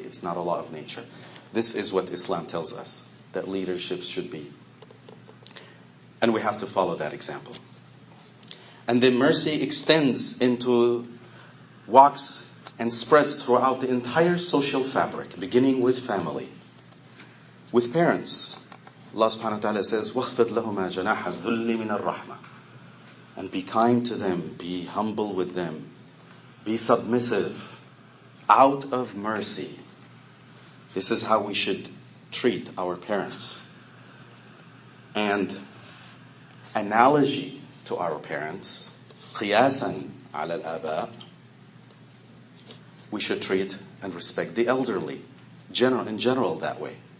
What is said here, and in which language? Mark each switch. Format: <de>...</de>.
<en>It's not a law of nature. This is what Islam tells us that leadership should be. And we have to follow that example. And then mercy extends into, walks and spreads throughout the entire social fabric, beginning with family, with parents. Allah subhanahu wa ta'ala says,</en> <ar>وَخْفِضْ لَهُمَا جَنَاحَ الذُّلِّ مِنَ الرَّحْمَةِ.</ar> <en>And be kind to them, be humble with them, be submissive, out of mercy. This is how we should treat our parents. And analogy to our parents,</en> <ar>قِيَاسًا عَلَى الْآبَاءِ,</ar> <en>we should treat and respect the elderly, in general that way.</en>